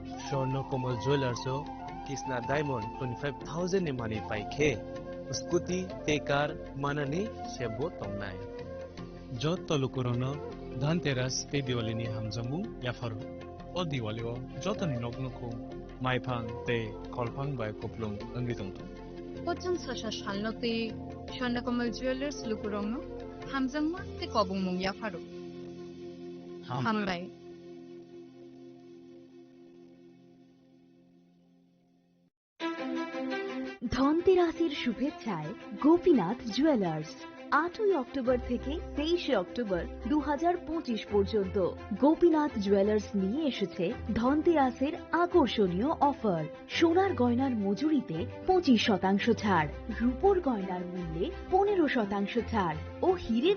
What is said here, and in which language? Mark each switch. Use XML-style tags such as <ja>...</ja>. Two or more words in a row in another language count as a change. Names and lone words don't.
<trp>Swarnakomal Jewelers Kisna Diamond 25,000 ni money pai khe scooty te car manani sebo tongnai jot tolukurono dhanteras te diwali ni hamjamu yafaru o diwali o jotani noknoko maifang te kolphang bai koplung angri tongto Pochang sasha shalnote Swarnakomal Jewelers lukurongno hamjangma te kobungmung yafaru hambai</trp> <bn>ধনতেরাসের শুভেচ্ছায় গোপীনাথ জুয়েলার্স 8 অক্টোবর থেকে 23 অক্টোবর 2025 পর্যন্ত গোপীনাথ জুয়েলার্স নিয়ে এসেছে ধনতেরাসের আকর্ষণীয় অফার সোনার গয়নার মজুরিতে 25% ছাড় রূপোর গয়নার মূল্যে 15% ছাড় ও হীরের</bn>